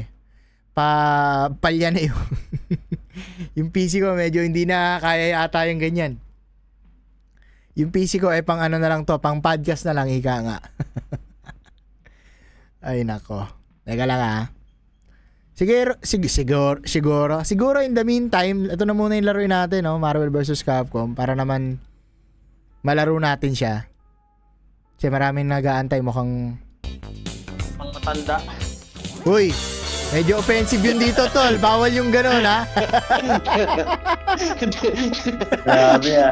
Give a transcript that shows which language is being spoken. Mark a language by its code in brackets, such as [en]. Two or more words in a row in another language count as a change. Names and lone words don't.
[tl] Palya na yung yung PC ko medyo hindi na kaya yata yung ganyan. Yung PC ko ay pang ano na lang to, pang podcast na lang ika nga. Ay nako. Teka lang ah. Siguro [en] in the meantime, [tl] ito na muna yung laruin natin, no? Marvel vs. Capcom para naman malaro natin siya. Kasi maraming nag-aantay mukhang Ang matanda. uy, medyo offensive yun dito, tol. Bawal yung gano'n, ha? Grabe ah.